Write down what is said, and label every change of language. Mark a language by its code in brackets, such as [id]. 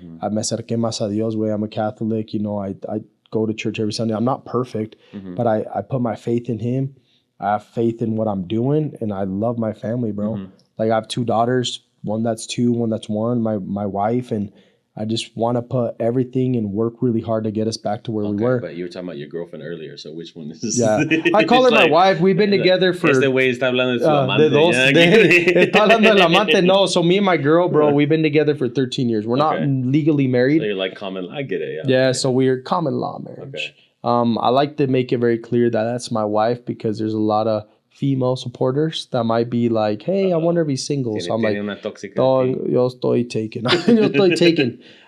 [en] I [es] me acerqué más a Dios, güey. [en] I'm a Catholic. You know, I go to church every Sunday. I'm not perfect, but I put my faith in him. I have faith in what I'm doing, and I love my family, bro. Like I have 2 daughters, one that's 2, one that's 1, my wife, and I just want to put everything and work really hard to get us back to where we were. But you were talking about your girlfriend earlier, so which one is this? Yeah, I call her my wife. We've been together for... [es] Este güey está hablando de su amante. Está hablando del amante. [en] No, so me and my girl, bro, we've been together for 13 years. We're not legally married. So you're like common... I get it, Yeah, so we're common law marriage. I like to make it very clear that that's my wife, because there's a lot of female supporters that might be like, hey, I wonder if he's single. So I'm like, oh, [es] yo estoy [en] taken. [es] Yo estoy [en] taken.